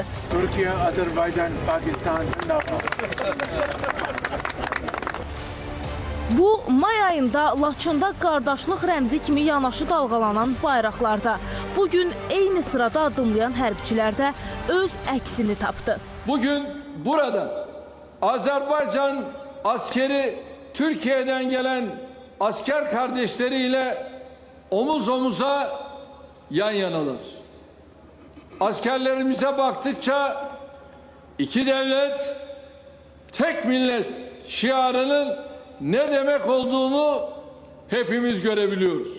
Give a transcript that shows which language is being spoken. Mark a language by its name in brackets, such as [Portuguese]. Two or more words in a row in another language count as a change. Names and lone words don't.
[Azerbaijani] Türkiyə, Azərbaycan, Pakistan, Bu, may ayında Laçında qardaşlıq rəmzi kimi yanaşı dalğalanan bayraqlarda, bugün eyni sırada addımlayan hərbiçilərdə öz əksini tapdı. [Turkish] Bugün burada Azerbaycan askeri Türkiye'den gelen asker kardeşleriyle omuz omuza yan yanalar. Askerlerimize baktıkça iki devlet, tek millet şiarının ne demek olduğunu hepimiz görebiliyoruz.